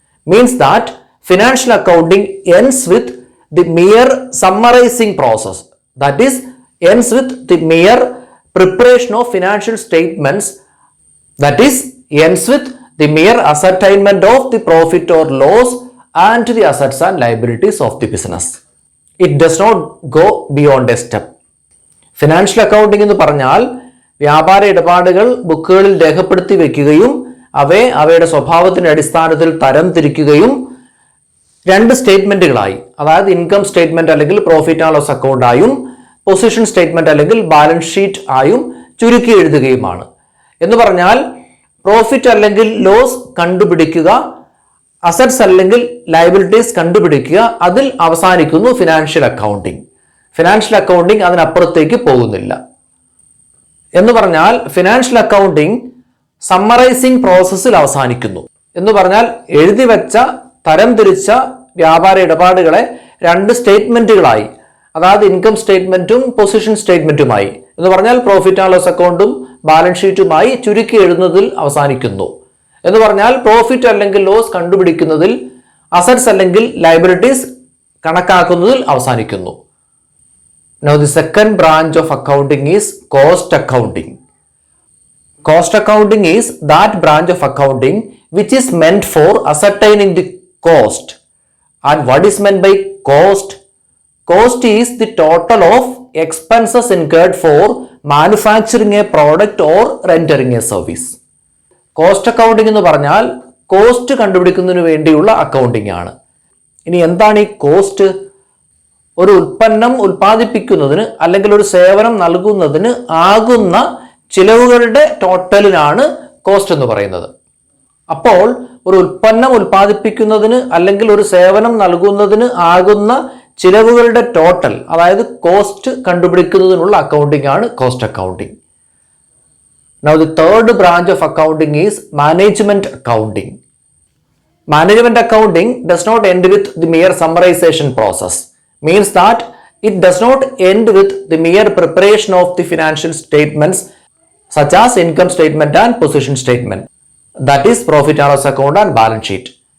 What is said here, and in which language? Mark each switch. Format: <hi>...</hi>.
<en>Means that financial accounting ends with the mere summarizing process, that is ends with the mere preparation of financial statements, that is ends with the mere ascertainment of the profit or loss and to the assets and liabilities of the business. It does not go beyond a step.</en> <ml>Financial accounting എന്ന് പറഞ്ഞാൽ വ്യാപാര ഇടപാടുകൾ ബുക്കുകളിൽ രേഖപ്പെടുത്തി വെക്കുകയും അവയുടെ സ്വഭാവത്തിന്റെ അടിസ്ഥാനത്തിൽ തരം തിരിക്കുകയും 2 സ്റ്റേറ്റ്മെന്റുകളായി, അതായത് ഇൻകം സ്റ്റേറ്റ്മെന്റ് അല്ലെങ്കിൽ പ്രോഫിറ്റ് ആൻഡ് ലോസ് അക്കൗണ്ട് ആയും പൊസിഷൻ സ്റ്റേറ്റ്മെന്റ് അല്ലെങ്കിൽ ബാലൻസ് ഷീറ്റ് ആയും ചുരുക്കി എഴുതുകയുമാണ്. എന്ന് പറഞ്ഞാൽ പ്രോഫിറ്റ് അല്ലെങ്കിൽ ലോസ് കണ്ടുപിടിക്കുക, അസറ്റ്സ് അല്ലെങ്കിൽ ലയബിലിറ്റീസ് കണ്ടുപിടിക്കുക, അതിൽ അവസാനിക്കുന്നു ഫിനാൻഷ്യൽ അക്കൗണ്ടിംഗ്. ഫിനാൻഷ്യൽ അക്കൗണ്ടിംഗ് അതിനപ്പുറത്തേക്ക് പോകുന്നില്ല. എന്ന് പറഞ്ഞാൽ ഫിനാൻഷ്യൽ അക്കൗണ്ടിംഗ് സമ്മറൈസിംഗ് പ്രോസസ്സിൽ അവസാനിക്കുന്നു. എന്ന് പറഞ്ഞാൽ എഴുതി വെച്ച തരം തിരിച്ച വ്യാപാര ഇടപാടുകളെ 2 സ്റ്റേറ്റ്മെന്റുകളായി, അതായത് ഇൻകം സ്റ്റേറ്റ്മെന്റും പൊസിഷൻ സ്റ്റേറ്റ്മെന്റുമായി, എന്ന് പറഞ്ഞാൽ പ്രോഫിറ്റ് ആൻഡ് ലോസ് അക്കൗണ്ടും ബാലൻസ് ഷീറ്റുമായി ചുരുക്കി എഴുതുന്നതിൽ അവസാനിക്കുന്നു. എന്ന് പറഞ്ഞാൽ പ്രോഫിറ്റ് അല്ലെങ്കിൽ ലോസ് കണ്ടുപിടിക്കുന്നതിൽ, അസറ്റ്സ് അല്ലെങ്കിൽ ലയബിലിറ്റീസ് കണക്കാക്കുന്നതിൽ അവസാനിക്കുന്നു.</ml> <en>Now the second branch of accounting is cost accounting. Cost accounting is that branch of accounting which is meant for ascertaining the cost. And what is meant by cost? Cost is the total of expenses incurred for manufacturing a product or rendering a service.</en> <ml>Cost accounting എന്ന് പറഞ്ഞാൽ cost കണ്ടുപിടിക്കുന്നതിന് വേണ്ടിയുള്ള accounting ആണ്. ഇനി എന്താണ് ഈ cost? ഒരു ഉൽപ്പന്നം ഉൽപ്പാദിപ്പിക്കുന്നതിന് അല്ലെങ്കിൽ ഒരു സേവനം നൽകുന്നതിന് ആകുന്ന ചിലവുകളുടെ ടോട്ടലിനാണ് കോസ്റ്റ് എന്ന് പറയുന്നത്. അപ്പോൾ ഒരു ഉൽപ്പന്നം ഉൽപ്പാദിപ്പിക്കുന്നതിന് അല്ലെങ്കിൽ ഒരു സേവനം നൽകുന്നതിന് ആകുന്ന ചിലവുകളുടെ ടോട്ടൽ, അതായത് കോസ്റ്റ് കണ്ടുപിടിക്കുന്നതിനുള്ള അക്കൗണ്ടിംഗ് ആണ് cost accounting.</ml> <en>Now the third branch of accounting is management accounting. Management accounting does not end with the mere summarization process. Means that it does not end with the mere preparation of the financial statements such as income statement and position statement, that is profit and loss account and balance sheet.</en>